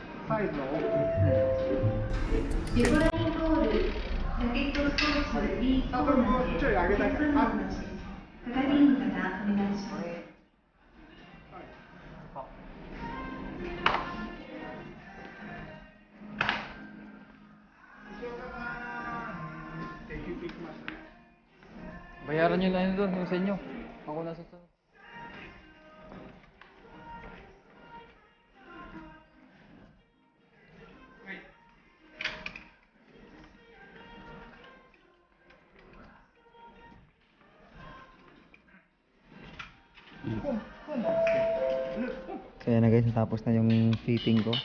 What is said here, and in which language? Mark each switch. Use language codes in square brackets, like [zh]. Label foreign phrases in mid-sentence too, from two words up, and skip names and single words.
[ja] サイズの大きいデコラインホールラケットスポーツ B コーナーでお客様の係員の方お願いします。 [tl] Bayaran nyo na yun doon, yung sa inyo. Ako na susunod. Kaya na guys, natapos na yung fitting ko.